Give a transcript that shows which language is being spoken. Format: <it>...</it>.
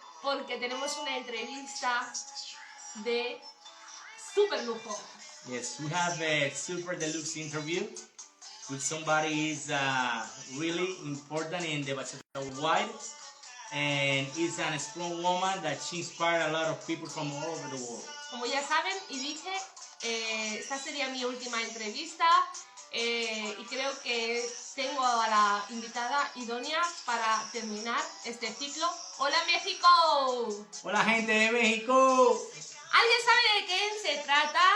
<es>Porque tenemos una entrevista de súper lujo.</es> <en>Yes, we have a super deluxe interview with somebody who's really important in the Bachata world, and is a strong woman that she inspired a lot of people from all over the world.</en> <es>Como ya saben, y dije, esta sería mi última entrevista y creo que tengo a la invitada idónea para terminar este ciclo. ¡Hola, México! Hola, gente de México. ¿Alguien sabe de quién se trata?</es>